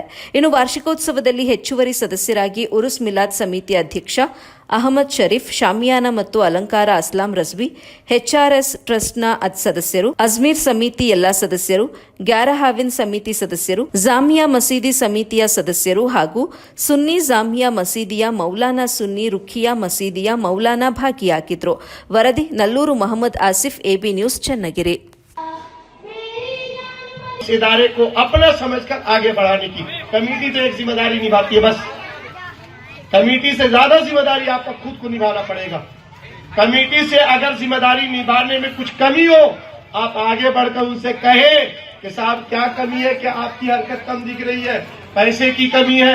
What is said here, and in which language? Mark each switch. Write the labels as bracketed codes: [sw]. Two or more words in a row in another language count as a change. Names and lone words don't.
[kn] ಇನ್ನು ವಾರ್ಷಿಕೋತ್ಸವದಲ್ಲಿ ಹೆಚ್ಚುವರಿ ಸದಸ್ಯರಾಗಿ ಉರುಸ್ ಮಿಲಾದ್ ಸಮಿತಿ ಅಧ್ಯಕ್ಷ ಅಹಮದ್ ಶರೀಫ್, ಶಾಮಿಯಾನ ಮತ್ತು ಅಲಂಕಾರ ಅಸ್ಲಾಂ ರಜ್ವಿ, ಎಚ್ಆರ್ಎಸ್ ಟ್ರಸ್ಟ್ನ ಸದಸ್ಯರು, ಅಜ್ಮೀರ್ ಸಮಿತಿ ಎಲ್ಲಾ ಸದಸ್ಯರು, ಗ್ಯಾರಹಾವಿನ್ ಸಮಿತಿ ಸದಸ್ಯರು, ಜಾಮಿಯಾ ಮಸೀದಿ ಸಮಿತಿಯ ಸದಸ್ಯರು ಹಾಗೂ ಸುನ್ನಿ ಜಾಮಿಯಾ ಮಸೀದಿಯ ಮೌಲಾನಾ, ಸುನ್ನಿ ರುಖಿಯಾ ಮಸೀದಿಯ ಮೌಲಾನಾ ಭಾಗಿಯಾಗಿದ್ರು. ವರದಿ ನಲ್ಲೂರು ಮೊಹಮ್ಮದ್ ಆಸಿಫ್, ಎಬಿ ನ್ಯೂಸ್, ಚನ್ನಗಿರಿ. [hi] इस इदारे को अपना समझकर आगे बढ़ाने की कमेटी तो एक जिम्मेदारी निभाती है, बस कमेटी से ज्यादा जिम्मेदारी आपको खुद को निभाना पड़ेगा. कमेटी से अगर जिम्मेदारी निभाने में कुछ कमी हो, आप आगे बढ़कर उनसे कहें कि साहब क्या कमी है, कि आपकी हरकत कम दिख रही है, पैसे की कमी है.